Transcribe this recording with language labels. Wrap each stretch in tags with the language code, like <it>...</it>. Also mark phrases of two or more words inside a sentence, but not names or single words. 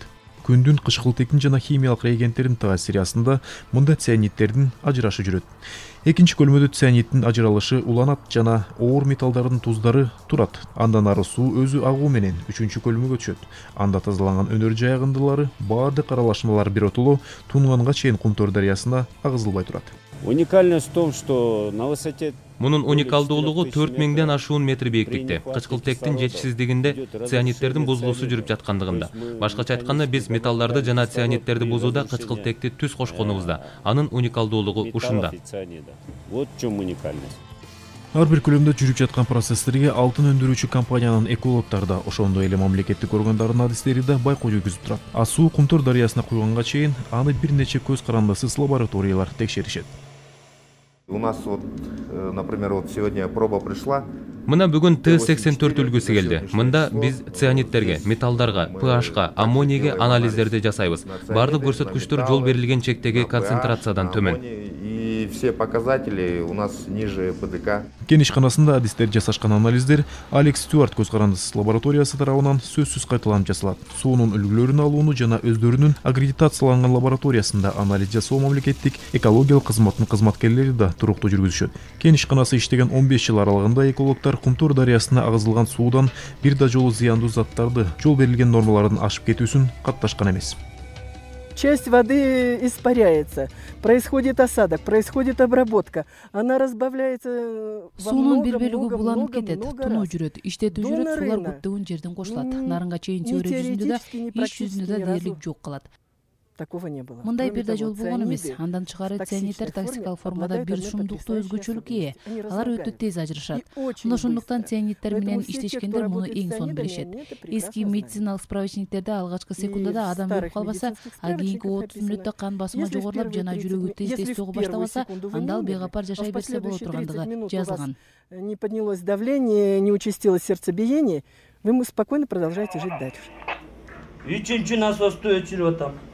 <ky>Күндүн кычкылтектин жана химиялык реагенттердин таасири астында мында цианидтердин ажырашы жүрөт. Экинчи көлмөдө цианидтин ажыралышы уланат жана оор металлдардын туздары турат. Андан ары суу өзү агуу менен 3-чү көлмөгө түшөт. Анда тазаланган өнөр жай агындылары баардык аралашмалар биротоло Тунганга чейин Кумтөр дарыясына агызылбай турат.</ky> <ru>Уникальность в том, что на высоте</ru> <ky>Мунун уникалдуулугу 4000ден ашуун метр бийиктикте. Кычкылтектин жетишсиздигинде цианидтердин бузулуусу жүрүп жаткандыгында. Башкача айтканда биз металлдарды жана цианидтерди бузууда кычкылтекти түз кошконубузда. Анын уникалдуулугу ушунда.</ky> <ru>Вот в чем уникальность.</ru> <ky>Ар бир көлөмдө жүрүп жаткан процесстерге алтын өндүрүүчү компаниянын экологдору да, ошондой эле мамлекеттик органдардын адистери да байкоо жүргүзүп турат. Суу Кумтөр дарыясына куйганга чейин аны бир нече көз карандысыз лабораториялар текшеришет.</ky> <ru>У нас вот, например, вот сегодня проба пришла.</ru> <ky>Мына бүгүн Т-84 үлгүсү келди. Мында биз цианидтерге, металлдарга, pH-ка, аммонийге анализдерди жасайбыз. Бардык көрсөткүчтөр жол берилген чектеги концентрациядан төмөн.</ky> <ru>И все показатели у нас ниже ПДК.</ru> <ky>Кен ишканасында адистер жасашкан анализдер Алекс Стюарт көз карандысыз лабораториясы тарабынан сөзсүз кайталанып жасалат. Суунун үлгүлөрүн алууну жана өздөрүнүн аккредитацияланган лабораториясында анализ жасоо мамлекеттик экологиялык кызматтын кызматкерлери да туруктуу жүргүзүшөт. Кен ишканасы иштеген 15 жыл аралыгында экологдор Кумтөр дарыясына агызылган суудан бир да жолу зыяндуу заттарды жол берилген нормалардын ашып кетүүсүн катташкан эмес.</ky> <ru>Часть воды испаряется, происходит осадок, происходит обработка, она разбавляется.</ru> <ky>Суунун бир бөлүгү буланып кетет, тунуу жүрөт, иштетүү жүрөт, сулар көптөгөн жерден кошулат. Нарынга чейин чөйрө жүзүндө да, иш жүзүндө да дээрлик жок калат.</ky> <ru>Такого не было.</ru> <ky>Мындай бир да жол болгон эмес. Андан тышкары цианидтер токсикалык формада бир шумдуктуу өзгөчөлүккө ээ. Алар өтө тез ажырашат. Мына ошондуктан цианидтер менен иштешкендер муну эң сонун билишет. Эски медициналык справочниктерде алгачкы секундада адам өлүп калбаса, а кийинки 30 мүнөттө кан басымы жогорулап жана жүрөгү тез согуп баштабаса, анда ал бейгапар жашай берсе боло тургандыгы жазылган.</ky> <ru>Не поднялось давление, не участилось сердцебиение, вы спокойно продолжаете жить дальше.</ru> <ky>Үчүнчү насосту өчүрүп атам.</ky>